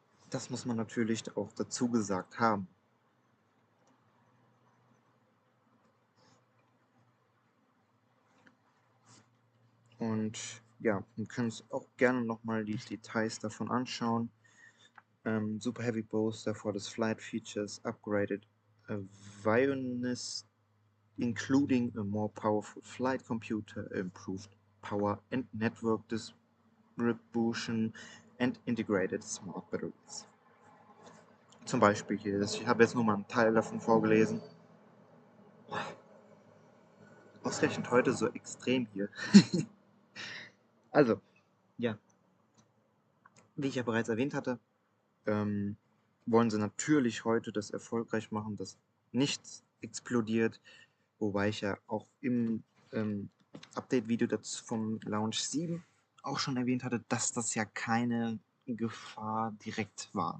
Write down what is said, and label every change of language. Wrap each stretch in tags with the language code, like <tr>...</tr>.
<de>Das muss man natürlich auch dazu gesagt haben. Und ja, wir können uns auch gerne nochmal die Details davon anschauen.</de> <en>Super Heavy Booster for the flight features upgraded awareness, including a more powerful flight computer, improved power and network distribution, and integrated smart batteries.</en> <de>Zum Beispiel hier, ich habe jetzt nur mal einen Teil davon vorgelesen. Ausgerechnet heute so extrem hier. Also, ja, wie ich ja bereits erwähnt hatte, wollen sie natürlich heute das erfolgreich machen, dass nichts explodiert, wobei ich ja auch im Update-Video vom Launch 7 auch schon erwähnt hatte, dass das ja keine Gefahr direkt war.</de>